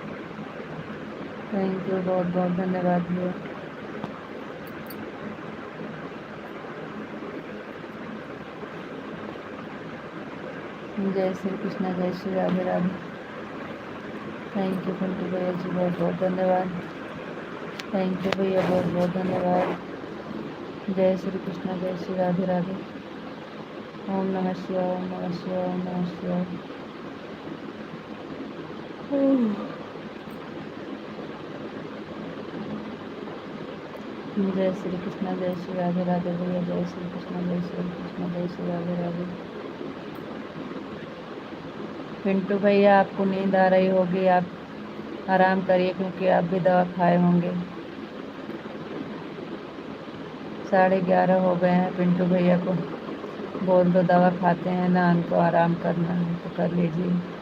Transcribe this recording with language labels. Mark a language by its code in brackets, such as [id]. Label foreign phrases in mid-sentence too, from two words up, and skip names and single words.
[en] Thank you, [hi] बहुत बहुत धन्यवाद भैया। जय श्री कृष्ण, जय श्री राधे राधे। [en] Thank you [hi] पिंटू भैया जी, बहुत बहुत धन्यवाद। [en] Thank you [hi] भैया, बहुत बहुत धन्यवाद। जय श्री कृष्ण, जय श्री राधे राधे। [sa] ओम नमः शिवाय, ओम नमः शिवाय, ओम नमः शिवाय। [hi] जय श्री कृष्ण, जय श्री राधे राधे भैया। जय श्री कृष्ण, जय श्री कृष्ण, जय श्री राधे राधे। पिंटू भैया, आपको नींद आ रही होगी, आप आराम करिए क्योंकि आप भी दवा खाए होंगे। 11:30 हो गए हैं। पिंटू भैया को बोल दो दवा खाते हैं ना, उनको आराम करना है तो कर लीजिए।